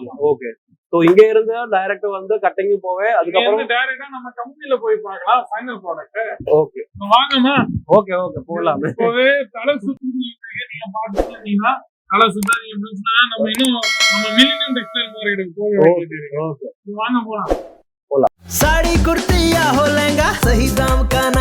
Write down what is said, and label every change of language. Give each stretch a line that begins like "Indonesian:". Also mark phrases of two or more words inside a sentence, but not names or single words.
Tamil: ஓகே, சோ இங்க இருந்து டைரக்ட் வந்து கட்டிங் போவே, அதுக்கு அப்புறம் டைரக்டா நம்ம கம்பெனில போய் பார்க்கலாம்
English: final product.
Tamil: ஓகே, வாங்கமா. ஓகே போலாம். இப்பவே தலை சுத்தி நீங்க பாத்தீங்கன்னா தலை சுத்தாதீங்க இருந்துச்சுன்னா நம்ம இன்னும் நம்ம மில்லினியம் டெக்ஸ்டைல் மார்க்கெட்டுக்கு போக. ஓகே, வாங்க போலாம்.
Hindi: साड़ी कुर्ती या हो लहंगा, सही दाम का